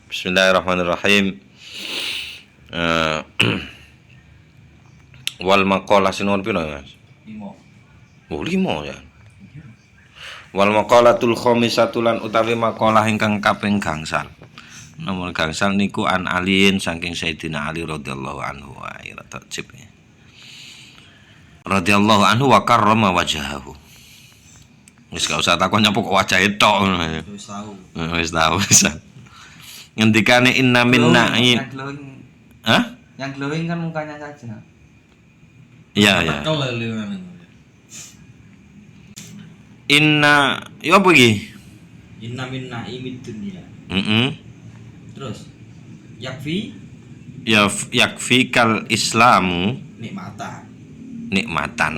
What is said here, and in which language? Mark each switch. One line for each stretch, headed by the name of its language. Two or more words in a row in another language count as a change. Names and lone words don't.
Javanese: Bismillahirrahmanirrahim. Wal maqalah sinon pira Mas? 5. Oh 5 ya.
Arabic: والمقالة الخامسة
Javanese: lan utawi maqalah ingkang kaping gangsal. Nomor gangsal niku an aliin saking Sayyidina Ali
Arabic: رضي الله عنه وارتجب. رضي الله عنه وكرم وجهه.
Javanese: Wis gak usah takon nyapa kok wajahe tok ngono. Wis tahu. Wis tahu wis. Ngendikane
Arabic: إن منا. Hah?
Indonesian: Yang glowing kan mukanya saja. Iya ya. Betul lho.
Javanese: Inna ya apa iki?
Arabic: إن من نعيم الدنيا. Terus yakfi يكفيك الإسلام نعمة.